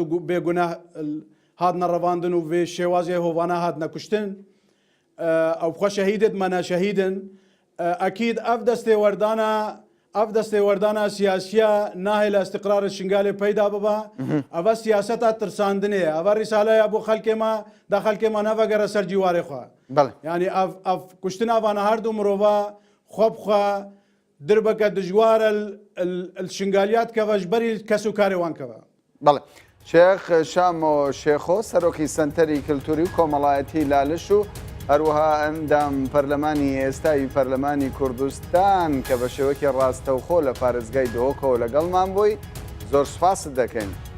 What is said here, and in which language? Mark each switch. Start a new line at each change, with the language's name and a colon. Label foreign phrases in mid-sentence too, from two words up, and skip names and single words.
Kurdish: bêguneh hatine revandin û vê şêwazê hovana hatine kuştin ew xwe şehîdê dime şehîdin ekîd ev destêwerdana siyasiya nahê li istiqrarê şingalê peyda bibe ev siyaseta tirsandinê ye ev rîsaleya bû xelkê me da xelkê me nevegere ser cîwarê xwe yani ev kuştina van her du mirova xwe bixwe dirbeke dijwar el şingaliya dikeve ji berî kes û karê wan keve
Central Kurdish: بەڵێ شێخ شامۆ شێخۆ سەرۆکی سنتەری کللتوری و کۆمەڵایەتی لالش و هەروەها ئەندام پەرلەمانی ئێستایی پەرلەمانی کوردستان کە بە شێوەکی ڕاستەوخۆ لە پارێزگای دۆکەوە لەگەڵمان بووی زۆر سوپاست دەکەین.